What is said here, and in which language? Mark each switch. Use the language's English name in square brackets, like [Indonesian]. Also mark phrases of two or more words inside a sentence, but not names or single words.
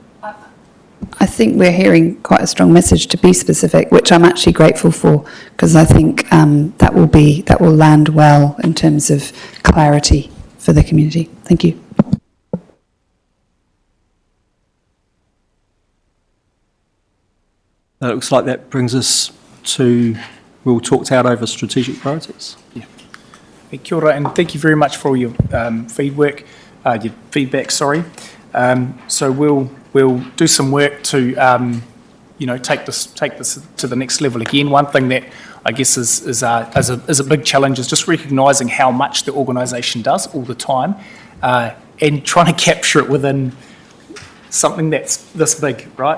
[English] I think we're hearing quite a strong message to be specific, which I'm actually grateful for, because I think that will land well in terms of clarity for the community. Thank you. It looks like that brings us to, we'll talk out over strategic priorities. Yeah. Hey, [Māori] kia ora, [English] and thank you very much for all your feedback. So we'll do some work to take this to the next level again. One thing that I guess is a big challenge is just recognising how much the organisation does all the time, and trying to capture it within something that's this big, right?